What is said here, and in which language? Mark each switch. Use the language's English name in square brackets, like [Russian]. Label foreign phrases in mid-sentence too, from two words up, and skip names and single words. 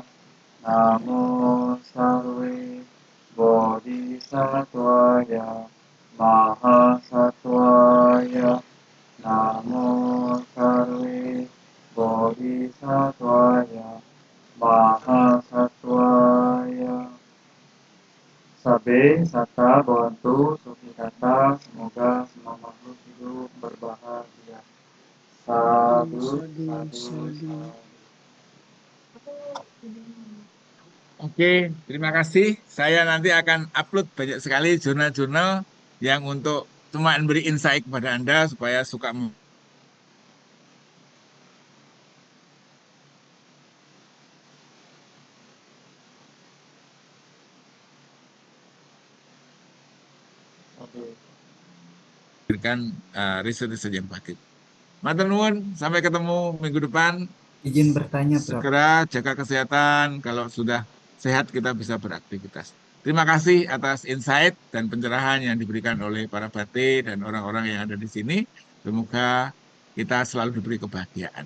[Pali] Namo sarve bodhisattvaya mahasattvaya. Namo sarve bodhisattvaya mahasattvaya. Sabe sata bantu sukikata, [Indonesian] semoga semua makhluk hidup berbahagia. [Pali] Sadu, sadu, sadu. [Indonesian] Oke, terima kasih. Saya nanti akan upload banyak sekali jurnal-jurnal yang untuk cuma memberi insight kepada Anda supaya suka memberikan riset-riset yang baik. [Javanese] Matur nuwun, [Indonesian] sampai ketemu minggu depan. Izin bertanya, Prof. Segera jaga kesehatan. Kalau sudah sehat kita bisa beraktivitas. Terima kasih atas insight dan pencerahan yang diberikan oleh para bante dan orang-orang yang ada di sini. Semoga kita selalu diberi kebahagiaan.